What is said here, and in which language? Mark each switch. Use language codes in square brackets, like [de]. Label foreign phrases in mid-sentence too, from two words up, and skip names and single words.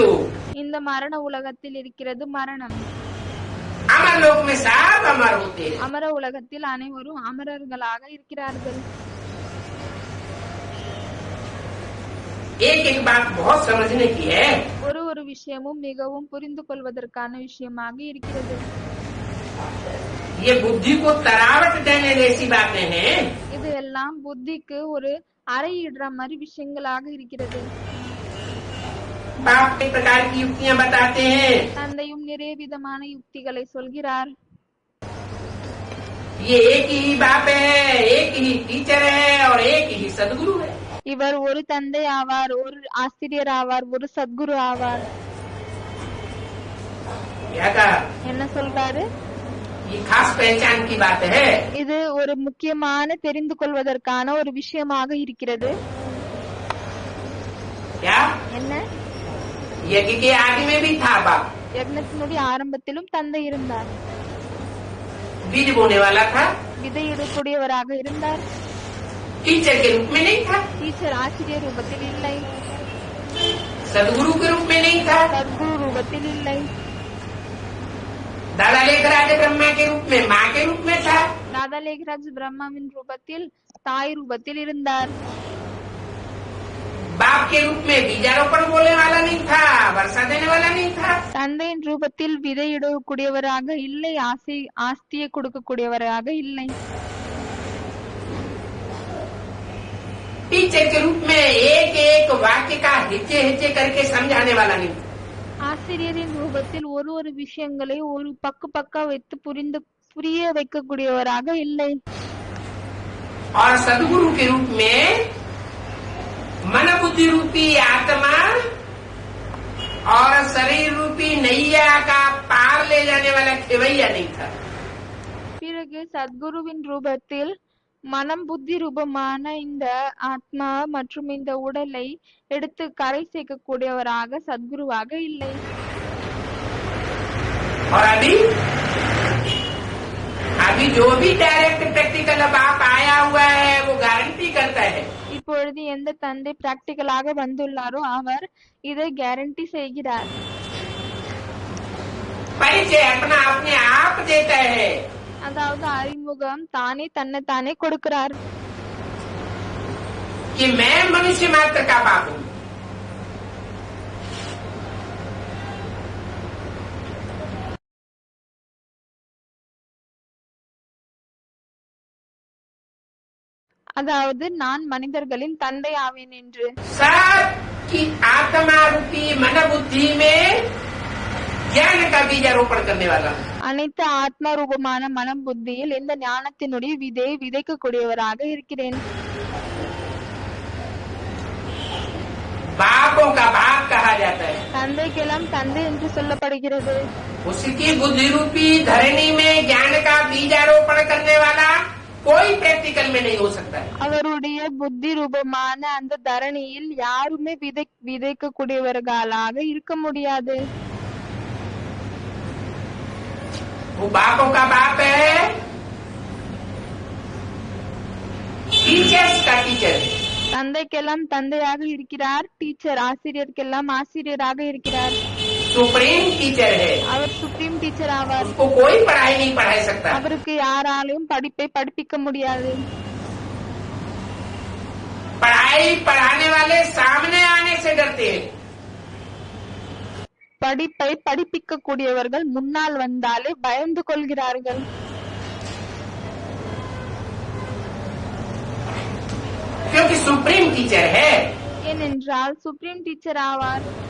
[ta] இந்த மரண உலகத்தில் இருக்கிறது மரணம். [hi] अमर लोक में सब अमर होते हैं। [ta] அமர உலகத்தில் அனைவரும் அமரர்களாக இருக்கிறார்கள். [hi] एक एक बात बहुत समझने की है। [ta] ஒரு ஒரு விஷயமும் மிகவும் புரிந்து கொள்வதற்கான விஷயமாக இருக்கிறது. [hi] ये बुद्धि को तरावट देने जैसी बातें हैं। [ta] இது எல்லாம் புத்திக்கு ஒரு அறையிடுற மாதிரி விஷயங்களாக இருக்கிறது. [hi] बाप एक प्रकार की युक्तियां बताते हैं। [ta] தந்தையும் நிறைய விதமான யுக்திகளை சொல்கிறார். [hi] ये एक ही बाप है, एक ही टीचर है और एक ही सदगुरु है। [ta] இவர் ஒரு தந்தை ஆவார், ஒரு ஆசிரியர் ஆவார், ஒரு சத்குரு ஆவார். [hi] क्या कहा? [ta] என்ன சொல்றாரு? [hi] ये खास पहचान की बात है। [ta] இது ஒரு முக்கியமான தெரிந்து கொள்வதற்கான ஒரு விஷயமாக இருக்கிறது. [hi] क्या? [ta] என்ன? [hi] यज्ञ के आदि में भी था बाप, [ta] யக்னத்தினுடைய ஆரம்பத்திலும் தந்தை இருந்தார், [hi] बीज बोने वाला था, [ta] விதையிடக்கூடியவராக இருந்தார். [hi] टीचर के रूप में नहीं था, [ta] டீச்சர் ஆசிரியர் ரூபத்தில் இல்லை, [hi] सदगुरु के रूप में नहीं था, [ta] சத்குரு ரூபத்தில் இல்லை, [hi] दादा लेखराज ब्रह्मा के रूप में, माँ के रूप में था, [ta] தாதா லேகராஜ் பிரம்மாவின் ரூபத்தில் தாய் ரூபத்தில் இருந்தார். [hi] बाप के रूप में बीजारोपण बोलने वाला नहीं था, वर्षा देने वाला नहीं था, [ta] தந்தையின் ரூபத்தில் விதையிடக்கூடியவராக இல்லை, ஆஸ்தியை கொடுக்கக்கூடியவராக இல்லை. [hi] टीचर के रूप में एक एक वाक्य का हिच्चे हिच्चे करके समझाने वाला नहीं था, [ta] ஆசிரியரின் ரூபத்தில் ஒரு ஒரு விஷயங்களை ஒரு பக்கா வைத்து புரிய வைக்கக்கூடியவராக இல்லை. [hi] और सदगुरु के रूप में मन बुद्धि रूपी आत्मा और शरीर रूपी नैया का पार ले जाने वाला खेवैया नहीं था। [ta] பிறகு சத்குருவின் ரூபத்தில் மனம் புத்தி ரூபமான இந்த ஆத்மா மற்றும் இந்த உடலை எடுத்து கரை சேர்க்கக்கூடியவராக சத்குருவாக இல்லை. [hi] और अभी जो भी [en] direct practical [hi] बाप आया हुआ है वो गारंटी करता है। [ta] இப்பொழுது எந்த தந்தை பிராக்டிக்கலாக வந்துள்ளாரோ அவர் இதை கேரண்டி செய்கிறார். [hi] परिचय अपना अपने आप देता है [ta] அதாவது அறிமுகம் தானே தன்னை தானே கொடுக்கிறார். [hi] कि मैं मनुष्य मात्र का बाप हूँ. [ta] அதாவது நான் மனிதர்களின் தந்தை ஆவேன் என்று. [hi] सबकी आत्मा रूपी मन बुद्धि में ज्ञान का बीजारोपण करने वाला हूँ. [ta] அனைத்து ஆத்ம ரூபமான மனம் புத்தியில் இந்த ஞானத்தினுடைய விதையை விதைக்கக்கூடியவராக இருக்கிறேன். [hi] बापों का बाप कहा जाता है. [ta] தந்தைக்கெல்லாம் தந்தை என்று சொல்லப்படுகிறது. [hi] उसकी बुद्धि रूपी धरणी में ज्ञान का बीजारोपण करने वाला कोई प्रैक्टिकल में नहीं हो सकता है. [ta] அவருடைய புத்தி ரூபமான அந்த தரணியில் யாருமே விதைக்கக்கூடியவர்களாக இருக்க முடியாது. [hi] वो बापों का बाप है, टीचर्स का टीचर है. [ta] தந்தைக்கெல்லாம் தந்தையாக இருக்கிறார், டீச்சர் ஆசிரியருக்கெல்லாம் ஆசிரியராக இருக்கிறார். [en] supreme teacher [hi] है. [ta] அவர் [en] supreme teacher [ta] ஆவார். [hi] उसको कोई पढ़ाई नहीं पढ़ा सकता. [ta] அவருக்கு யாராலும் படிப்பை படிப்பிக்க முடியாது. [hi] पढ़ाई पढ़ाने वाले सामने आने से डरते हैं. [ta] படிப்பை படிப்பிக்க கூடியவர்கள் முன்னால் வந்தாலே பயந்து கொள்கிறார்கள். [hi] क्योंकि [en] supreme teacher [hi] है. [ta] ஏனென்றால் [en] supreme teacher [ta] ஆவார்.